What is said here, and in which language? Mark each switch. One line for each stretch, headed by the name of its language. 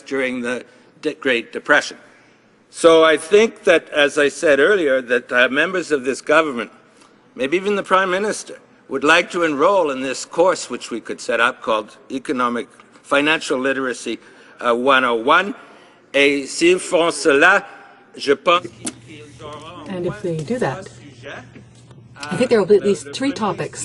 English: during the Great Depression. So I think that, as I said earlier, that members of this government, maybe even the Prime Minister, would like to enroll in this course which we could set up called Financial Literacy 101.
French: Et s'ils font cela, je pense qu'ils auront.
English: And if they do that, I think there will be at least 3 topics.